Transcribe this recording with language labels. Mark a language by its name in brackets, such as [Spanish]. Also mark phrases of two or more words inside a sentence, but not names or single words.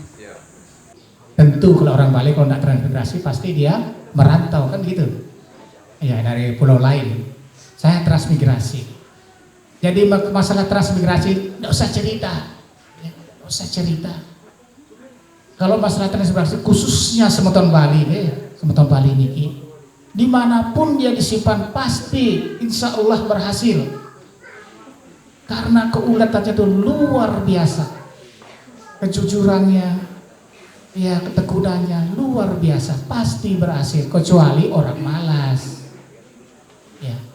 [Indonesian] Tentu kalau orang Bali kalau tidak transmigrasi pasti dia merantau kan gitu. Ya dari pulau lain. Saya transmigrasi. Jadi masalah transmigrasi tidak usah cerita. Tidak usah cerita. Kalau masalah transmigrasi khususnya [Balinese] semeton Bali semeton Bali niki, [Indonesian] dimanapun dia disimpan pasti [Arabic] insya Allah [Indonesian] berhasil. Karena keulatannya itu luar biasa. Kejujurannya, ya ketekunannya luar biasa, pasti berhasil kecuali orang malas.